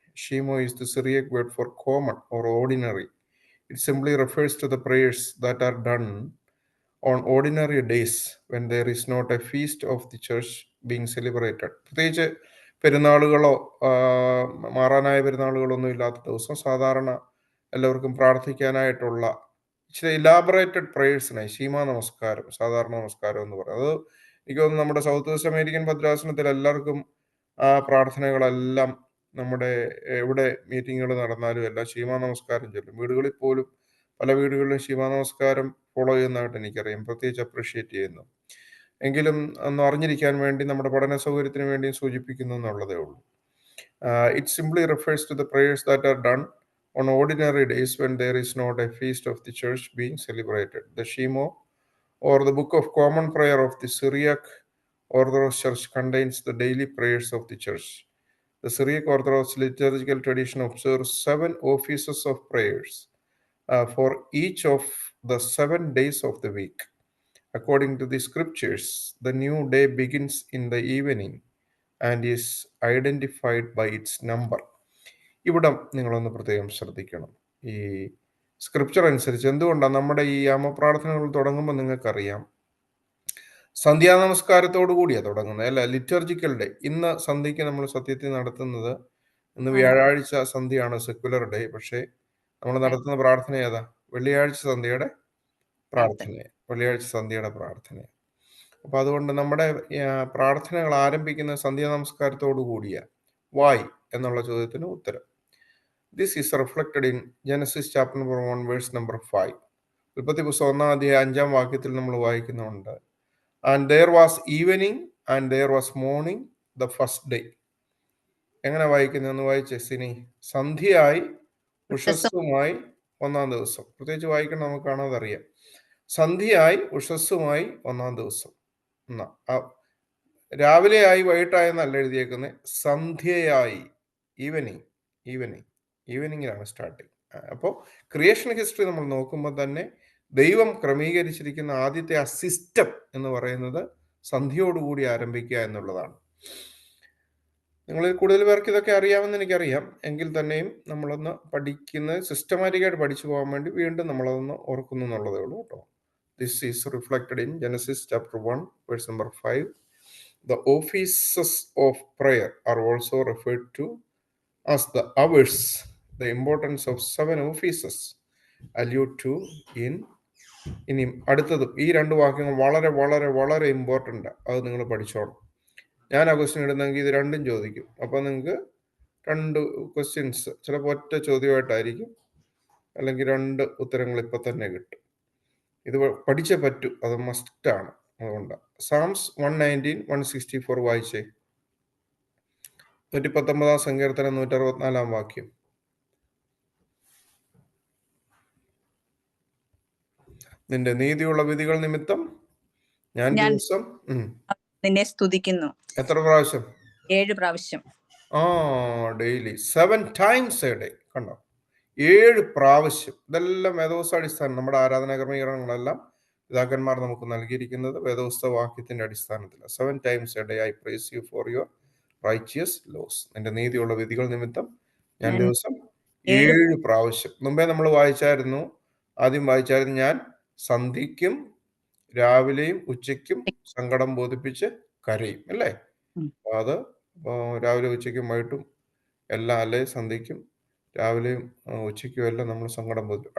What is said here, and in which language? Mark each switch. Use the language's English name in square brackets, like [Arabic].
[English] Shemo is the Syriac word for common or ordinary. It simply refers to the prayers that are done on ordinary days when there is not a feast of the church being celebrated. [Malayalam] പ്രത്യേകിച്ച് പെരുന്നാളുകളോ മാറാനായ പെരുന്നാളുകളോ ഒന്നും ഇല്ലാത്ത ദിവസം സാധാരണ എല്ലാവർക്കും പ്രാർത്ഥിക്കാനായിട്ടുള്ള ഇച്ചിരി elaborated പ്രേയേഴ്സിനായി ഷീമാ നമസ്കാരം, സാധാരണ നമസ്കാരം എന്ന് പറയുന്നത്. അത് എനിക്ക് തോന്നുന്നു നമ്മുടെ സൗത്ത് വെസ്റ്റ് അമേരിക്കൻ ഭദ്രാസനത്തിൽ എല്ലാവർക്കും ആ പ്രാർത്ഥനകളെല്ലാം നമ്മുടെ എവിടെ മീറ്റിങ്ങുകൾ നടന്നാലും എല്ലാം ഷീമാ നമസ്കാരം ചൊല്ലും. വീടുകളിൽ പോലും പല വീടുകളിലും ഷീമാ നമസ്കാരം ഫോളോ ചെയ്യുന്നതായിട്ട് എനിക്കറിയാം, പ്രത്യേകിച്ച് അപ്രീഷിയേറ്റ് ചെയ്യുന്നു. എങ്കിലും ഒന്ന് അറിഞ്ഞിരിക്കാൻ വേണ്ടി നമ്മുടെ പഠന സൗകര്യത്തിന് വേണ്ടി സൂചിപ്പിക്കുന്നു എന്നുള്ളതേ ഉള്ളൂ. [English] It simply refers to the prayers that are done on ordinary days when there is not a feast of the church being celebrated. The Shemo, or the Book of Common Prayer of the Syriac Orthodox Church, contains the daily prayers of the church. The Syriac Orthodox liturgical tradition observes 7 offices of prayers for each of the 7 days of the week. According to the scriptures, the new day begins in the evening and is identified by its number. [Malayalam] ഇവിടം നിങ്ങളൊന്ന് പ്രത്യേകം ശ്രദ്ധിക്കണം. ഈ scripture അനുസരിച്ച് എന്തുകൊണ്ടാണ് നമ്മുടെ ഈ യാമപ്രാർത്ഥനകൾ തുടങ്ങുമ്പോൾ നിങ്ങൾക്കറിയാം സന്ധ്യാനമസ്കാരത്തോടു കൂടിയാണ് തുടങ്ങുന്നത്, അല്ല ലിറ്റർജിക്കൽ ഡേ. ഇന്ന് സന്ധ്യയ്ക്ക് നമ്മൾ സത്യത്തിൽ നടത്തുന്നത്, ഇന്ന് വ്യാഴാഴ്ച സന്ധ്യയാണ് സെക്കുലർ ഡേ, പക്ഷേ നമ്മൾ നടത്തുന്ന പ്രാർത്ഥന ഏതാ? വെള്ളിയാഴ്ച സന്ധ്യയുടെ പ്രാർത്ഥന, വെള്ളിയാഴ്ച സന്ധ്യയുടെ പ്രാർത്ഥന. അപ്പൊ അതുകൊണ്ട് നമ്മുടെ പ്രാർത്ഥനകൾ ആരംഭിക്കുന്ന സന്ധ്യാ നമസ്കാരത്തോടു കൂടിയാണ്. [English] why [Malayalam] എന്നുള്ള ചോദ്യത്തിന് ഉത്തരം, [English] This is reflected in Genesis chapter number 1 verse number 5. [Malayalam] ഉൽപ്പത്തി പുസ്തകം 1-ാം അധ്യായം 5-ാം വാക്യത്തിൽ നമ്മൾ വായിക്കുന്നുണ്ട്, [English] and there was evening and there was morning the first day. [Malayalam] എങ്ങനെ വായിക്കുന്നതെന്ന് വായിച്ചേ സിനി? സന്ധ്യയായി ഉഷസ്സുമായി 1-ാം ദിവസം. പ്രത്യേകിച്ച് വായിക്കണം, നമുക്ക് കാണാതെ അറിയാം. സന്ധ്യയായി ഉഷസ്സുമായി 1-ാം ദിവസം. രാവിലെ ആയി വൈകിട്ടായെന്നല്ല എഴുതിയേക്കുന്നത്, സന്ധ്യയായി, ഈവനിങ്ങിലാണ് സ്റ്റാർട്ടിങ്. അപ്പോൾ ക്രിയേഷൻ ഹിസ്റ്ററി നമ്മൾ നോക്കുമ്പോൾ തന്നെ ദൈവം ക്രമീകരിച്ചിരിക്കുന്ന ആദ്യത്തെ ആ സിസ്റ്റം എന്ന് പറയുന്നത് സന്ധ്യയോടുകൂടി ആരംഭിക്കുക എന്നുള്ളതാണ്. നിങ്ങളിൽ കൂടുതൽ പേർക്ക് ഇതൊക്കെ അറിയാമെന്ന് എനിക്കറിയാം, എങ്കിൽ തന്നെയും നമ്മളൊന്ന് പഠിക്കുന്നത് സിസ്റ്റമാറ്റിക്കായിട്ട് പഠിച്ചു പോകാൻ വേണ്ടി വീണ്ടും നമ്മളതൊന്ന് ഓർക്കുന്നു എന്നുള്ളതേ ഉള്ളൂ കേട്ടോ. [English] This is reflected in Genesis chapter 1 verse number 5. The offices of prayer are also referred to as the hours. The importance of 7 offices allude to in. [Malayalam] ഇനി അടുത്തതും ഈ 2 വാക്യങ്ങൾ വളരെ വളരെ വളരെ ഇമ്പോർട്ടൻ്റ്, അത് നിങ്ങൾ പഠിച്ചോണം. ഞാൻ ആ ക്വസ്റ്റ്യൻ ഇടുന്നെങ്കിൽ ഇത് രണ്ടും ചോദിക്കും. അപ്പോൾ നിങ്ങൾക്ക് 2 ക്വസ്റ്റ്യൻസ് ചിലപ്പോൾ ഒറ്റ ചോദ്യമായിട്ടായിരിക്കും, അല്ലെങ്കിൽ 2 ഉത്തരങ്ങൾ ഇപ്പം തന്നെ കിട്ടും. ഇത് പഠിച്ചേ പറ്റൂ, അത് മസ്റ്റാണ്. അതുകൊണ്ട് സാംസ് 119, 164 വായിച്ചേ. 119-ാം സങ്കീർത്തനം 164-ാം വാക്യം. നിന്റെ നീതിയുള്ള വിധികൾ നിമിത്തം ഞാൻ ദിവസം നിന്നെ സ്തുതിക്കുന്നു. എത്ര പ്രാവശ്യം? 7 പ്രാവശ്യം. [English] Daily 7 times a day. [Malayalam] കണ്ടോ, 7 പ്രാവശ്യം. ഇതെല്ലാം വേദോസ്താടിസ്ഥാനം. നമ്മുടെ ആരാധനാ ക്രമീകരണങ്ങളെല്ലാം പിതാക്കന്മാർ നമുക്ക് നൽകിയിരിക്കുന്നത് വേദോസ്ത വാക്യത്തിന്റെ അടിസ്ഥാനത്തിലാണ്. [English] 7 times a day I praise you for your righteous laws. [Malayalam] നിന്റെ നീതിയുള്ള വിധികൾ നിമിത്തം ഞാൻ ദിവസം 7 പ്രാവശ്യം. മുമ്പേ നമ്മൾ ആദ്യം വായിച്ചായിരുന്നു, ഞാൻ സന്ധ്യയ്ക്കും രാവിലെയും ഉച്ചയ്ക്കും സങ്കടം ബോധിപ്പിച്ച് കരയും, അല്ലേ? അത് രാവിലെ ഉച്ചയ്ക്കും വൈകിട്ടും എല്ലാം, അല്ലെ സന്ധ്യയ്ക്കും രാവിലെയും ഉച്ചയ്ക്കും എല്ലാം നമ്മൾ സങ്കടം ബോധിപ്പിക്കും.